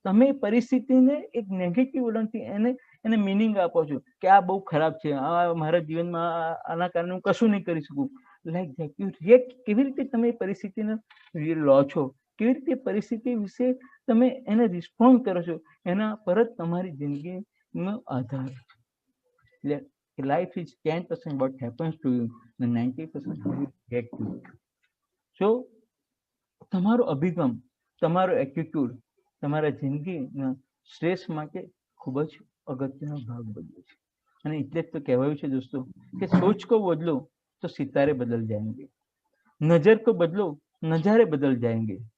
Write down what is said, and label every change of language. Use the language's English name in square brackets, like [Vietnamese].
[Gujarati] તમે પરિસ્થિતિને એક નેગેટિવ વલણથી એને મિનિંગ આપો છો કે આ બહુ ખરાબ છે, આ મારા જીવનમાં આના કારણે હું કશું નહીં કરી શકું. [English] Like that you react. [Gujarati] કેવી રીતે તમે પરિસ્થિતિને લો છો, કેવી રીતે પરિસ્થિતિ વિશે તમે એને રિસ્પોન્ડ કરો છો, એના પર જ તમારી જિંદગીનો આધાર છે. [English] Life is 10% what happens to you and 90% how you react to it. [Gujarati] So તમારો અભિગમ, તમારો એટીટ્યુડ તમારા જિંદગીના સ્ટ્રેસ માટે ખૂબ જ અગત્યનો ભાગ ભજવે છે. અને એટલે જ તો કહેવાયું છે દોસ્તો કે [Hindi] સોચ કો બદલો તો સિતારે બદલ જાયંગે, નજર કો બદલો નજારે બદલ જાયંગે.